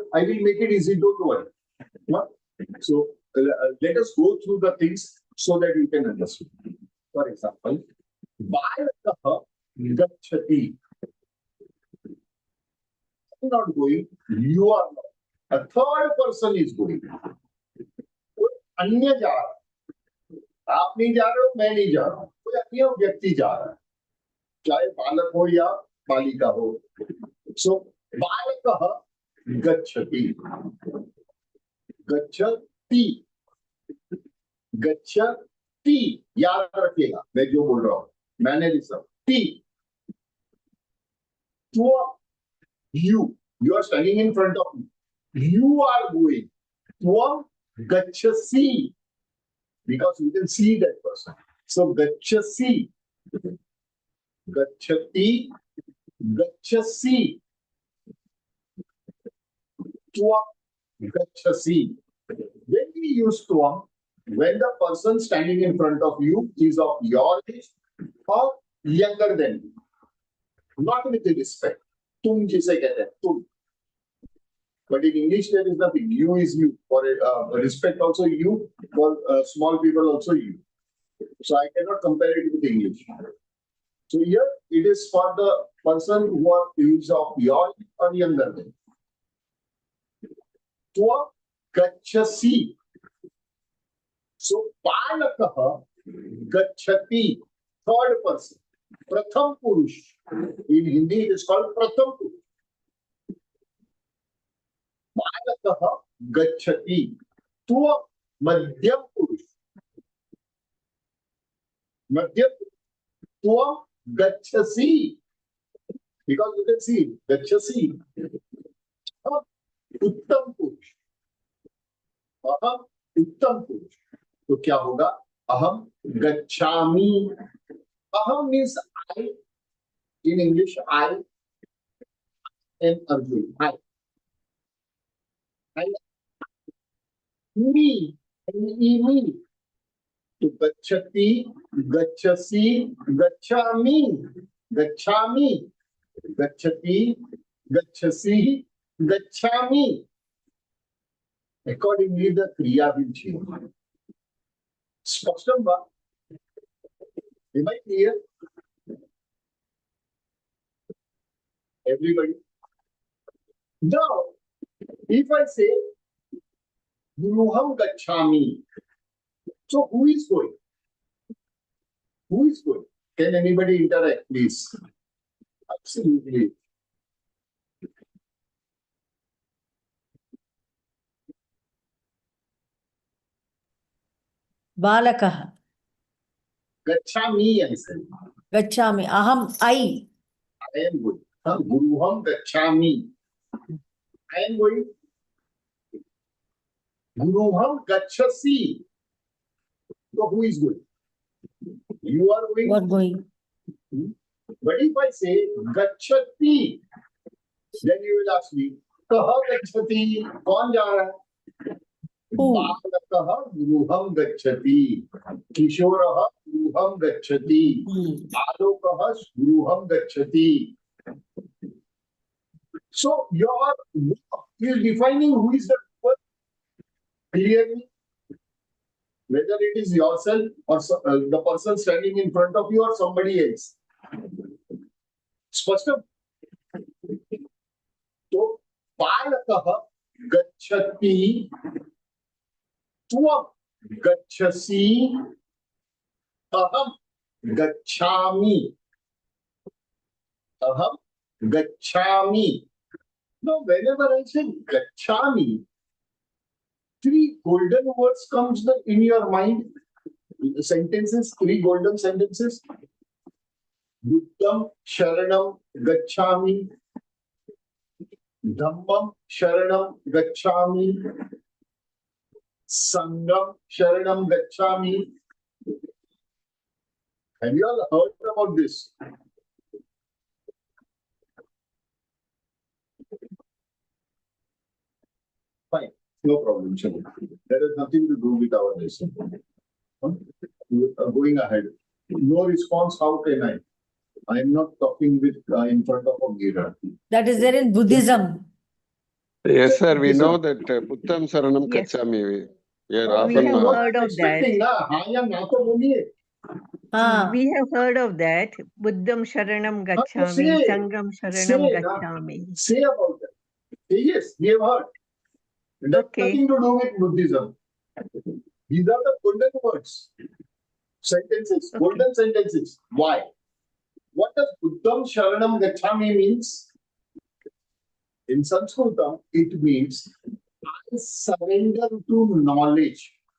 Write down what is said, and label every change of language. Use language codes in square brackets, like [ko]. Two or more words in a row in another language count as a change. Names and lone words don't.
[en] I will make it easy, don't worry. So let us go through the things so that you can understand. For example, [sa] बालकः गच्छति. [en] I'm not going, you are not. A third person is going. [hi] कोई अन्य जा रहा है. आप नहीं जा रहे हो, मैं नहीं जा रहा हूं. कोई अन्य व्यक्ति जा रहा है, चाहे बालक हो या बालिका हो. [sa] So बालकः गच्छति. गच्छति. गच्छति. [hi] याद रखिएगा मैं जो बोल रहा हूं. मैंने लिखा टी. [en] You are standing in front of me. You are going. [sa] त्वं गच्छसि. [en] Because you can see that person. [sa] So गच्छसि. गच्छति. गच्छसि. त्वं गच्छसि. [en] When we use tvam, when the person standing in front of you is of your age or younger than you, not with respect. [hi] तुम जिसे कहते हैं, तुम. [en] But in English there is nothing. You is you. For respect also you. For small people also you. So I cannot compare it with English. So here it is for the person who is of your or younger than. [sa] त्व गच्छसि. So बालकः गच्छति. [en] Third person. [hi] प्रथम पुरुष. [en] In Hindi it is called [hi] प्रथम पुरुष. [sa] बालकः गच्छति. त्व मध्यम पुरुष. मध्यम त्व गच्छसि. [en] Because you can see gacchasi. [sa] उत्तम पुरुष. अहम् उत्तम पुरुष. [hi] तो क्या होगा? [sa] अहम् गच्छामि. [en] Aham means I. In English, I am Arjun. I. Me. Me. To gacchati, [sa] गच्छसि, गच्छामि. Gacchami. गच्छति, गच्छसि, गच्छामि. [en] Accordingly, the kriya will change. [sa] स्पष्टम् वा? [en] Am I clear? Everybody? Now, if I say, [sa] गृहं गच्छामि, [en] so who is going? Who is going? Can anybody interact, please? Absolutely. [sa] Balakah. Gacchami, [en] I said. [sa] गच्छामि. अहम्, [en] I. I am going. [sa] गृहं गच्छामि. [en] I am going. [sa] गृहं गच्छसि. [en] So who is going? You are going. You are going. But if I say gacchati, then you will ask me, [sa] कः गच्छति? [hi] कौन जा रहा है? [en] Who? [sa] बालकः गृहं गच्छति. किशोरः गृहं गच्छति. आलोकः गृहं गच्छति. [en] So your is defining who is the person clearly, whether it is yourself or the person standing in front of you or somebody else. [sa] स्पष्टम्. So बालकः गच्छति. त्वं गच्छसि. अहम् गच्छामि. अहम् गच्छामि. [en] Now, whenever I say gacchami, three golden words comes in your mind. Sentences, three golden sentences. [pi] Buddham Sharanam Gacchami. Dhammam Sharanam Gacchami. Sangam Sharanam Gacchami. [en] Have you all heard about this? Fine, no problem. Chandra. That has nothing to do with our lesson. Going ahead. No response, how can I? I am not talking with in front of a mirror. That is there in Buddhism. Yes, sir. We Yes, know sir. [pi] that Uttam Saranam [en] Yes. [pi] Gacchami. [en] We are We often have What heard I'm of that. expecting, na? [hi] हाँ या ना तो बोलिए. Ah. [en] We have heard of that. [pi] Buddham Sharanam [hi] हाँ, तो [pi] Gacchami, [en] say, [pi] Sangam Sharanam [en] say, na. [pi] Gacchami. [en] Say about that. Yes, we have heard. It has Okay. nothing to do with Buddhism. These are the golden words. Sentences, Okay. golden sentences. Why? What does [pi] Buddham Sharanam Gacchami [en] means? In Sanskritam, it means I surrender to knowledge.